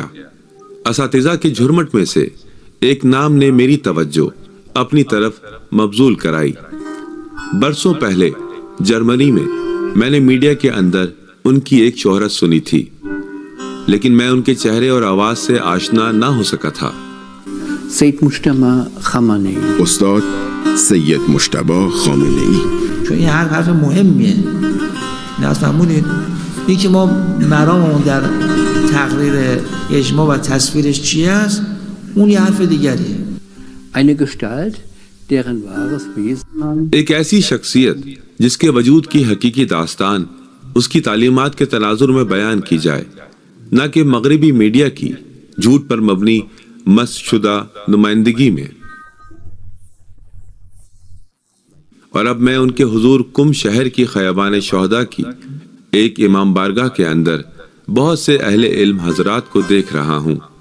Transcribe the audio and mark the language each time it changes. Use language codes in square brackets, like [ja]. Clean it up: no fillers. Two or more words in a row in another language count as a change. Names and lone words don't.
[ur] اساتذہ کے جھرمٹ میں سے ایک نام نے میری توجہ اپنی طرف مبذول کرائی۔ برسوں پہلے جرمنی میں نے میڈیا کے اندر ان کی ایک شہرت سنی تھی، لیکن میں ان کے چہرے اور آواز سے آشنا نہ ہو سکا تھا۔ [fa] سید مجتبی خامنه‌ای استاد سید مجتبی خامنه‌ای. چون این حرف مهمیه. نیاز فرمودید این که ما مراممون در تقریر اجماع و تصویرش چی است، اون یه حرف دیگریه. [de] eine Gestalt, deren wahres Wesen [ur] ایک ایسی شخصیت جس کے وجود کی حقیقی داستان اس کی تعلیمات کے تناظر میں بیان کی جائے، نہ کہ مغربی میڈیا کی جھوٹ پر مبنی مسخ شدہ نمائندگی میں۔ اور اب میں ان کے حضور کم شہر کی خیابان شہداء کی ایک امام بارگاہ کے اندر بہت سے اہل علم حضرات کو دیکھ رہا ہوں۔